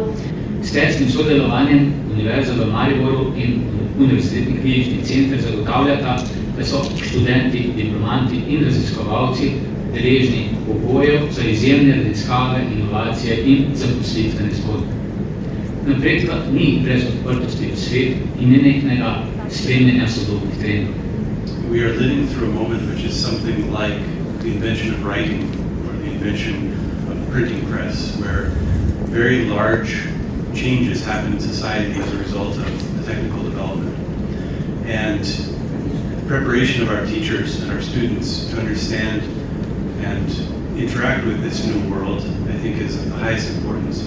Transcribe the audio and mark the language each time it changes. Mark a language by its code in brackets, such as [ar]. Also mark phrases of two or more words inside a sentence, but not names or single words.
[sl] S tesnim sodelovanjem Univerza v Mariboru in Univerzitetni klinični center zagotavljata, da so študenti, diplomanti in raziskovalci deležni pogojev za izjemne raziskave, inovacije in zaposlitvene zgodbe. Napredka ni brez odprtosti v svet in nenehného spremljanja sodobnih trendov. [en] We are living through a moment which is something like the invention of writing or the invention of the printing press, where very large changes happen in society as a result of the technical development. And preparation of our teachers and our students to understand and interact with this new world, I think, is of the highest importance.